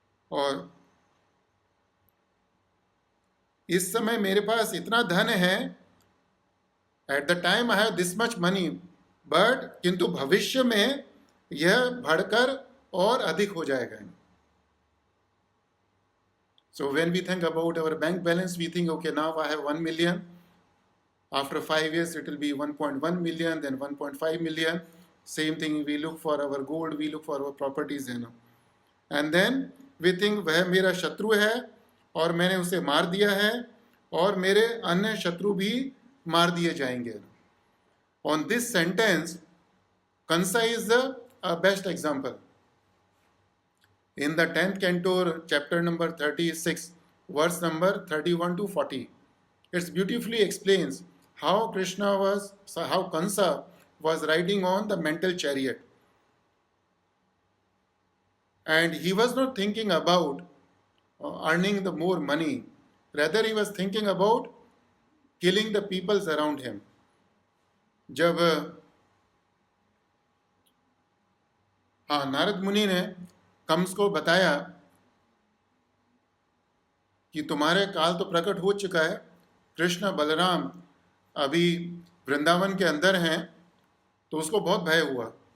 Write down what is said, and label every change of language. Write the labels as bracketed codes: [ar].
[hi] और इस समय मेरे पास इतना धन है, [en] at the time I have this much money, [hi] but किंतु भविष्य में यह बढ़कर और अधिक हो जाएगा। [en] So when we think about our bank balance, we think, okay, now I have 1 million After 5 years, it will be 1.1 million, then 1.5 million. Same thing, we look for our gold, we look for our properties, you know. And then we think [hi] वह मेरा शत्रु है और मैंने उसे मार दिया है और मेरे अन्य शत्रु भी मार दिए जाएंगे. [en] On this sentence, Kansa is the best example. In the 10th canto, chapter number 36, verse number 31 to 40, it beautifully explains how Kansa was riding on the mental chariot. And he was not thinking about earning the more money. Rather, he was thinking about killing the peoples around him. [hi] जब नारद मुनि ने कंस को बताया कि तुम्हारे काल तो प्रकट हो चुका है, कृष्ण बलराम अभी वृंदावन के अंदर हैं, तो उसको बहुत भय हुआ